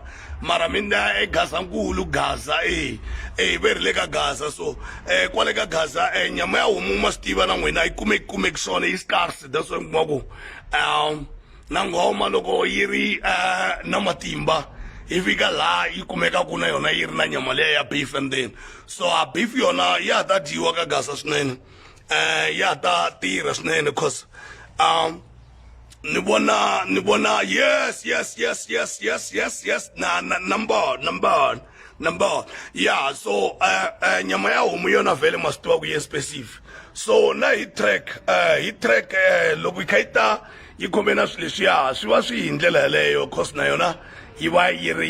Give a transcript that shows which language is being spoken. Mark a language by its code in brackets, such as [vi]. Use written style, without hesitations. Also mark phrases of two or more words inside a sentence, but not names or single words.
[ts] mara mina eGazankulu Gaza ve ri le ka Gaza so kwale ka Gaza nyama ya homu ma swi tiva na n'wina yi kumeki swona yi scarce [en] that's why [ts] mi kuma ku na nghoma loko yi ri na matimba yi fika laha yi kumekaku na yona yi ri na nyama leya ya beef [en] and then so [ts] a beef yona ya ta dyiwa ka Gaza swinene ya ta tirha swinene cause ni vona [en] yes number yeah so [ts] nyama ya homu yona vele ma swi tiva ku ye specific so na hi track loko yi kha yi ta yi khome na swilo leswiya swi va swi hi ndlela yeleyo cause na yona yi va yi ri